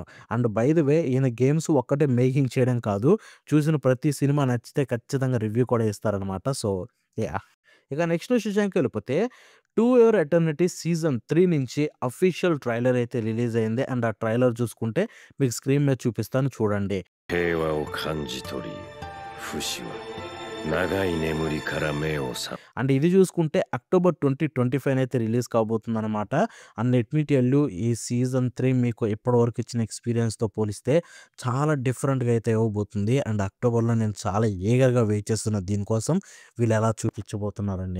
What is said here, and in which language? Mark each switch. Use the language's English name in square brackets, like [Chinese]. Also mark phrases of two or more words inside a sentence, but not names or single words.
[English] and by the way [Telugu] ఈయన గేమ్స్ ఒక్కటే మేకింగ్ చేయడం కాదు. చూసిన ప్రతి సినిమా నచ్చితే ఖచ్చితంగా రివ్యూ కూడా ఇస్తారనమాట. [English] So, yeah! [Telugu] ఇక నెక్స్ట్ విషయానికెళ్ళిపోతే 'టు యువర్ ఎటర్నిటీ' సీజన్ 3 నుంచి [English] official trailer [Telugu] అయితే రిలీజ్ అయింది. అండ్ ఆ ట్రైలర్ చూసుకుంటే మీకు స్క్రీన్ మీద చూపిస్తాను చూడండి. [Japanese] 平和を感じ取り、フシは長い眠りから目を覚 [Telugu] అండ్ ఇది చూసుకుంటే అక్టోబర్ 2025 అయితే రిలీజ్ కాబోతుందనమాట. [English] and let me tell you [Telugu] ఈ సీజన్ 3 మీకు ఇప్పటివరకు ఇచ్చిన ఎక్స్‌పీరియన్స్‌తో పోలిస్తే చాలా డిఫరెంట్‌గా అయితే ఇవ్వబోతుంది. అండ్ అక్టోబర్‌లో నేను చాలా ఈగర్‌గా వెయిట్ చేస్తున్నా దీనికోసం. వీళ్ళు ఎలా చూపించబోతున్నారని.